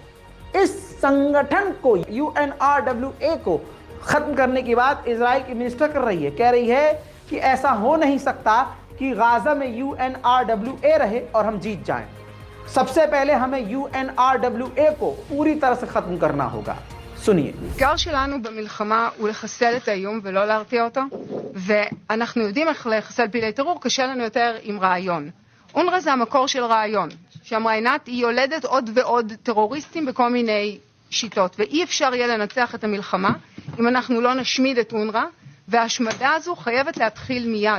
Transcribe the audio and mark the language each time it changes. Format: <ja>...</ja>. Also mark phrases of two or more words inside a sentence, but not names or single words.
<hi>इस संगठन को UNRWA को ख़त्म करने की बात इजराइल की मिनिस्टर कर रही है। कह रही है कि ऐसा हो नहीं सकता कि गाजा में UNRWA रहे और हम जीत जाएं। सबसे पहले हमें UNRWA को पूरी तरह से खत्म करना होगा। सुनिए।</hi> <he>האתגר שלנו במלחמה הוא לחסל את האיום ולא להרתיע אותו, ואנחנו יודעים איך לחסל פעילי טרור, קשה לנו יותר עם רעיון. אונר"א זה המקור של רעיון, שאמרה עינת, היא יולדת עוד ועוד טרוריסטים בכל מיני שיטות, ואי אפשר יהיה לנצח את המלחמה אם אנחנו לא נשמיד את אונר"א, וההשמדה הזו חייבת להתחיל מיד.</he>